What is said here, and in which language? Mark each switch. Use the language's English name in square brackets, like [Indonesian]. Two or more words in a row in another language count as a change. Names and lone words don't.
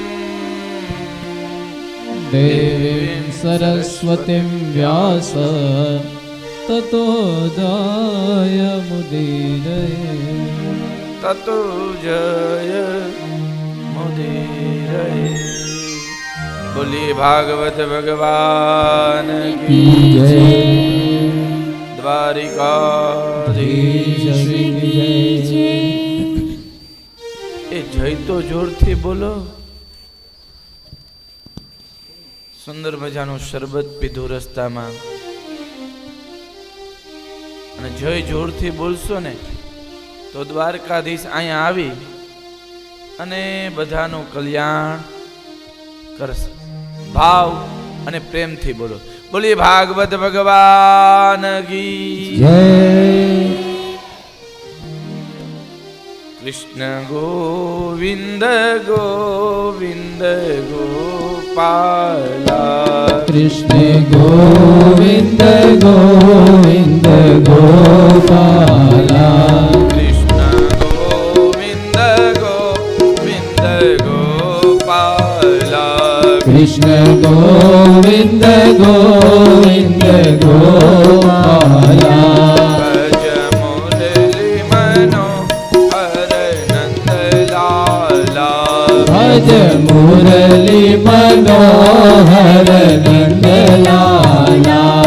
[Sanskrit] देवीं सरस्वतीं व्यास ततो जयमुदीरये। ततो जयमुदीरये। [Hindi] बोलिए भागवत भगवान की जय। द्वारिकाधीश श्री जय। [Gujarati] એ જય તો જોરથી બોલો। સુંદર મજાનું શરબત પીધું રસ્તામાં અને જય જોરથી બોલશો ને તો દ્વારકાધીશ અહીંયા આવી અને બધાનું કલ્યાણ કરશે। ભાવ અને પ્રેમથી બોલો। બોલીએ ભાગવત ભગવાન की जय। [Hindi] कृष्ण गोविंद गोविंद गोपाला कृष्ण गोविंद गोविंद गोपाला कृष्ण गोविंद गोविंद गोपाला कृष्ण गोविंद गोविंद गोपाला भज मुरली मनोहर नंदलाला भज मुरली मनोहर नंदलाला